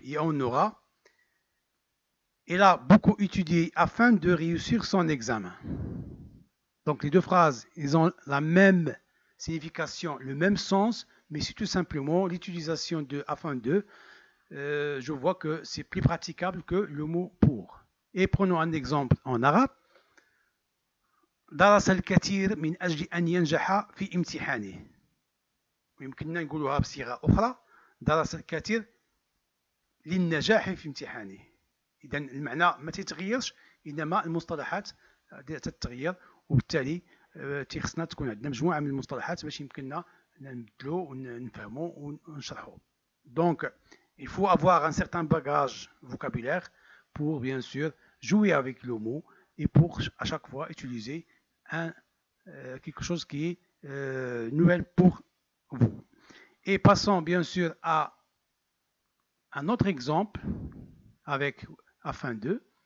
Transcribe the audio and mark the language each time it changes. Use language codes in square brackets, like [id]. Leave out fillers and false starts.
[fr] Et on aura, il a beaucoup étudié afin de réussir son examen. Donc les deux phrases, ils ont la même signification, le même sens, mais c'est tout simplement l'utilisation de afin de. Je vois que c'est plus praticable que le mot pour. Et prenons un exemple en arabe. [ar] درس الكثير من أجل أن ينجح في امتحانه. ويمكننا نقولها بصيغة أخرى درس الكثير للنجاح في امتحانه. إذا المعنى ما تتغيرش، إنما المصطلحات تتغير، وبالتالي خصنا تكون عندنا مجموعة من المصطلحات باش يمكننا نبدلو ونفهمو ونشرحو. [fr] Donc, il faut avoir un certain bagage vocabulaire pour bien sûr jouer avec le mot et pour à chaque fois utiliser quelque chose qui est nouvelle pour vous. Et passons bien sûr à un autre exemple avec afin de.